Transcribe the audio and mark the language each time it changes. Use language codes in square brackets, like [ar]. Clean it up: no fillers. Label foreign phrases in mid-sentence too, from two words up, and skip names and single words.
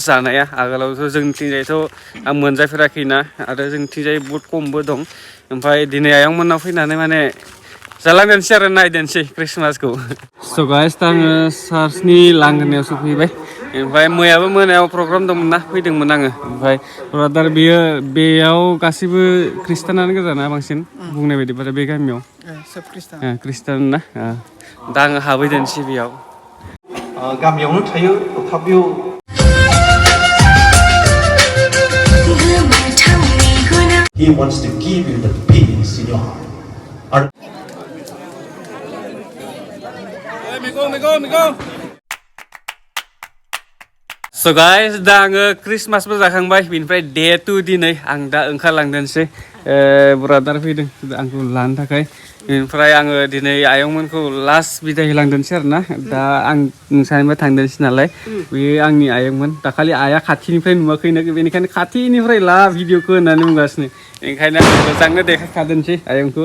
[brx] जानाया आगोलावथ' जोंनिथिंजायथ' आं मोनजाफेराखैना आरो जोंनिथिंजाय बहुद खमबो दं ओमफ्राय दिनै आयंमोननाव फैनानै माने जालांनोसै आरो नायदेनसै क्रिसमासखौ स' गाइस दा आङो चार्चनि लांगोनायाव सफैबाय ओमफ्राय मैयाबो मोनायाव प्रग्राम दंमोन ना फैदोंमोन आङो ओमफ्राय ब्रादार बेयाव गासिबो ख्रिस्टानानो गोजाना बांसिन बुंनाय बायदिब्ला बे गामियाव ख्रिस्टान ना दा आङो हाबैदोंसै बेयाव गामियावनो थायो तथापिও [en] He wants to give you the peace in your heart. So guys, [brx] दा आङो क्रिसमासबो जाखांबाय बेनिफ्राय डे 2 दिनै आं दा ओंखारलांदोंसै ब्रादार फैदों आंखौ लानो थाखाय बेनिफ्राय आङो दिनै आयंमोनखौ लास्ट बिदाय होलांदोंसै आरोना दा आं नोंसानिबो थांदोंसै नालाय बेयो आंनि आयंमोन दाखालि आइया खाथिनिफ्राय नुवाखैनो बेनिखायनो खाथिनिफ्राय ला भिडिअखौ होननानै बुंगासिनो ओंखायनो आं मोजांनो देखायखादोंसै आयंखौ